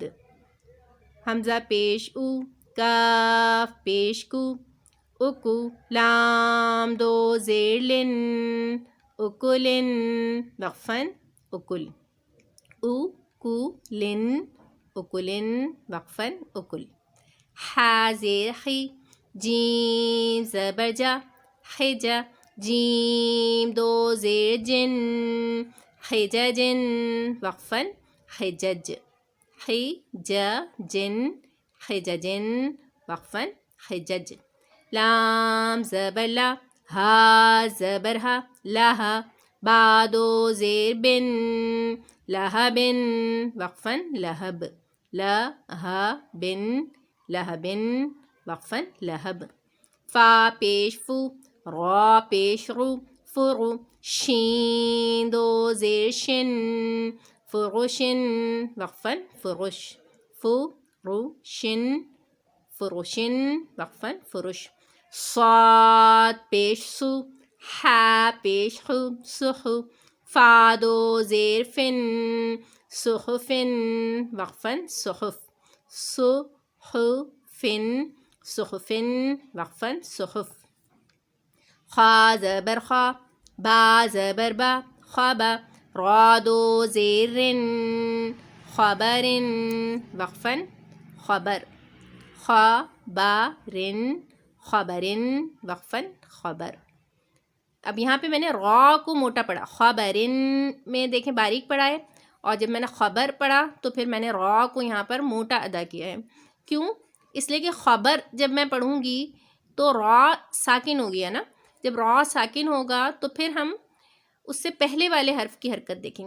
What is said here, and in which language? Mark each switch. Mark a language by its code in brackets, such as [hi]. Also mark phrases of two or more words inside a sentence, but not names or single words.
[ur] حمزہ پیش او، کاف پیش کو، اکو، لام دو زیر لن، اکلن وقفاً اکل. او کو لن اکلن وقفاً اکل. حا زیر خی، جیم زبر جا، حجا، جیم دو زیر جن، حججن وقفاً حجج. حججن حججن وقفاً حجج. لام زبر لا، ہا زبر ہا، لہا، با دو زیر بن، لہبن وقفاً لہب. لہبن لہبن وقفاً لہب. فا پیش فو، را پیش رو، فرو، شین دو زیر شن، فرشن وقفاً فرش. فروشن فروشن وقفاً فرش. صاد پیش سو، حا پیش خو، سخو، فا دو زیر فن، سخفن وقفاً سخف. سخفن سخفن وقفاً سخف. خا زبر خا، با زبر با، خبا، را دو زیر رن، خبرن وقفاً خبر. خبرن خبرن وقفاً خبر. اب یہاں پہ میں نے را کو موٹا پڑھا، خبرن میں دیکھیں باریک پڑھا ہے، اور جب میں نے خبر پڑھا تو پھر میں نے را کو یہاں پر موٹا ادا کیا ہے. کیوں؟ اس لیے کہ خبر جب میں پڑھوں گی تو را ساکن ہو گیا نا. جب را ساکن ہوگا تو پھر ہم اس سے پہلے والے حرف کی حرکت دیکھیں گے.